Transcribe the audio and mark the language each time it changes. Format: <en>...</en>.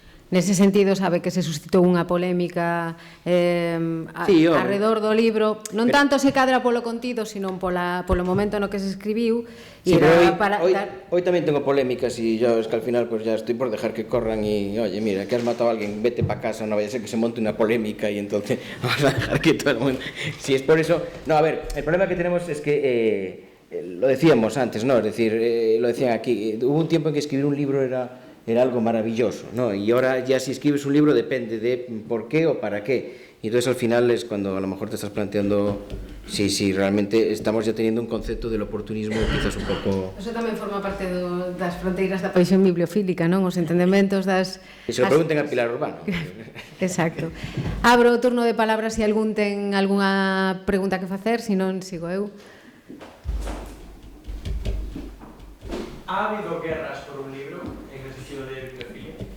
<gl>Nese sentido, sabe que se suscitou unha polémica arredor do libro, non tanto se cadra polo contido, sino polo momento no que se escribiu.</gl> <es>Sí, pero hoy tamén tengo polémicas e yo es que al final pues ya estoy por dejar que corran y, oye, mira, que has matado a alguien, vete para casa, no vaya a ser que se monte una polémica y entonces vamos a dejar que todo el mundo... Si es por eso... No, a ver, el problema que tenemos es que, lo decíamos antes, ¿no? Es decir, lo decían aquí, hubo un tiempo en que escribir un libro era algo maravilloso, ¿no? Y ahora ya si escribes un libro depende de por qué o para qué. Y entonces al final es cuando a lo mejor te estás planteando si realmente estamos ya teniendo un concepto del oportunismo quizás un pouco...</es> <gl>Eso tamén forma parte das fronteiras da paixón bibliofílica, non? Os entendementos das... E se lo pregunten a Pilar Urbano. Exacto. Abro o turno de palabras se algún ten algunha pregunta que facer, se non sigo eu.</gl> <es>Ha habido guerras por un libro en el sentido de bibliofilia?</es>